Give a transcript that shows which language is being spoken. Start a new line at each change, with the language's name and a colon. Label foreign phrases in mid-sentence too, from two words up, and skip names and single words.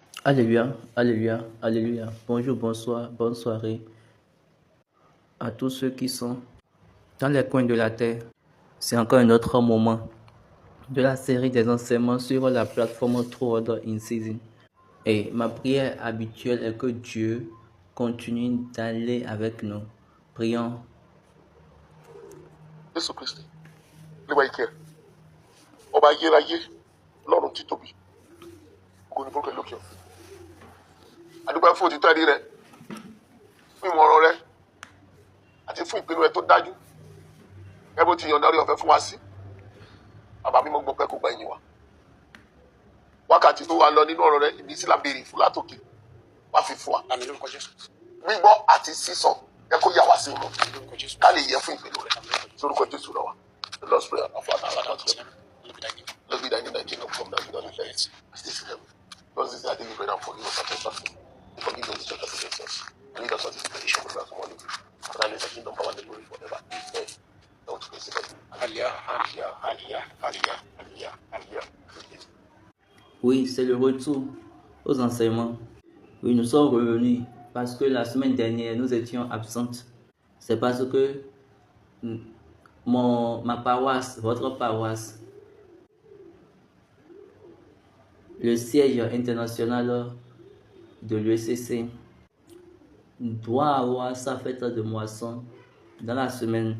French: Alléluia, alléluia, alléluia. Bonjour, bonsoir, bonne soirée à tous ceux qui sont dans les coins de la terre. C'est encore un autre moment de la série des enseignements sur la plateforme True Order in Season. Et ma prière habituelle est que Dieu continue d'aller avec nous. Prions.
Yoruba: Jésù Kristi níwá ike ẹ ọba ayérayé lọ́run títóbi ògo ni fúnkẹ lókè ọ adúpẹ́ fún òtítọ́ ẹ̀rí rẹ fún ìmọ̀ràn rẹ àti fún ìpinnu rẹ tó dájú ẹ bó ti yọ̀ǹda orí ọ̀fẹ́ fún wa sí bàbá mímọ́ gbọpẹ́ kó gba ìyìn wa wákàtí tó wà lọ nínú ọ̀rọ̀ rẹ ìbísí la béèrè fún látòkè wá fi fún wa àmín lórúkọ Jésù gbígbọ́ àti sísọ ẹ kó yà wá sí ọ̀rọ̀ ká lè yẹ fún ìpinnu rẹ lórúkọ Jésù lọ wa.
English: The Lord's Prayer, our Father, our Father, let be thine name, thy kingdom come, thy will be done in earth as it is in heaven. Lord, this is our daily bread and forgive us our trespasses. Forgive us the trespasses against us. And lead us not into temptation, but deliver us from all evil. For thine is the kingdom, power, and the glory forever. Amen. Now to praise God.
French: Alléluia, alléluia, alléluia, alléluia, alléluia, alléluia. Oui, c'est le retour aux enseignements. Oui, nous sommes revenus parce que la semaine dernière, nous étions absentes. C'est parce que ma paroisse, votre paroisse, le siège international de l'ECC doit avoir sa fête de moisson dans la semaine.